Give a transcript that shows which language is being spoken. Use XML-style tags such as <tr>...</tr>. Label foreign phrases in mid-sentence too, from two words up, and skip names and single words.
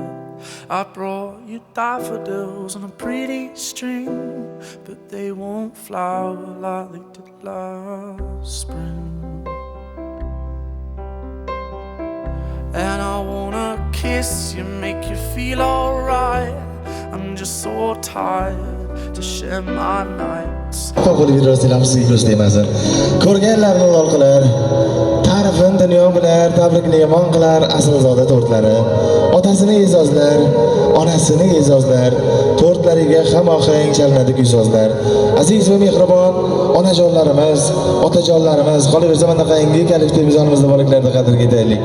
<en>I brought you daffodils on a pretty string, but they won't flower like they did last spring. And I wanna kiss you, make you feel alright. I'm just so tired to share my nights.</en> <uz>Qo'lga rostlaymiz, sizga ko'rsatmayman. Ko'rganlarni lol qilar, ta'rifin dunyo bilar, tabrikni yomon qilar Asrzoda tortlari. Otasini e'zozlar, onasini e'zozlar, tortlariga hamohang chalinadi kuy sozlar. Aziz va mehribon onajonlarimiz, otajonlarimiz, qolaversa bunaqangi kollektiv mizonimizda borliklarni qadriga yetaylik.</uz>